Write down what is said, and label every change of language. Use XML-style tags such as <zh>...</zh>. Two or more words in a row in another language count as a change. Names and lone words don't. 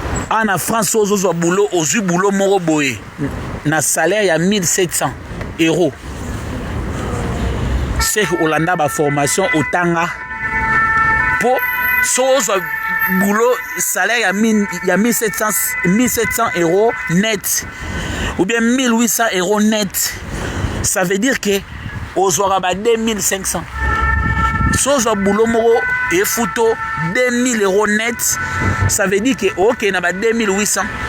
<ln>Ah, na France, ozozwa boulot, ozwi boulot moko boye. Na salaire ya</ln> <fr>mille sept cents euros. C'est que</fr> <ln>Olanda ba formation otanga. Po, so ozwa boulot, salaire ya mille, ya</ln> <fr>mille sept cents, mille sept cents euros net. Ou bien mille huit cents euros net. Ça veut dire que</fr> <ln>ozwaka ba</ln> <fr>deux mille cinq cents.</fr> <ln>So ozwa boulot moko efuto</ln> <fr>deux mille euros net, ça veut dire que</fr> <ln>ok na ba</ln> <fr>deux mille huit cents.</fr>